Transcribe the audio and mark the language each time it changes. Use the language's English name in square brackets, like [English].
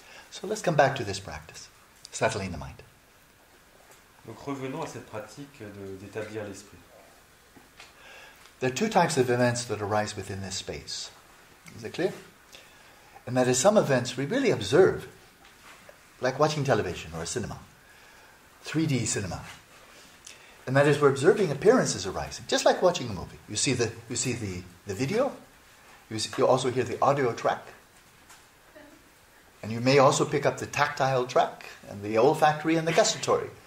[English] So let's come back to this practice, settling the mind. [French] Donc revenons à cette pratique d'établir l'esprit. [English] There are two types of events that arise within this space. Is it clear? And that is, some events we really observe, like watching television or a cinema, 3D cinema. And that is, we're observing appearances arising, just like watching a movie. You see the video, you also hear the audio track, and you may also pick up the tactile track, and the olfactory and the gustatory.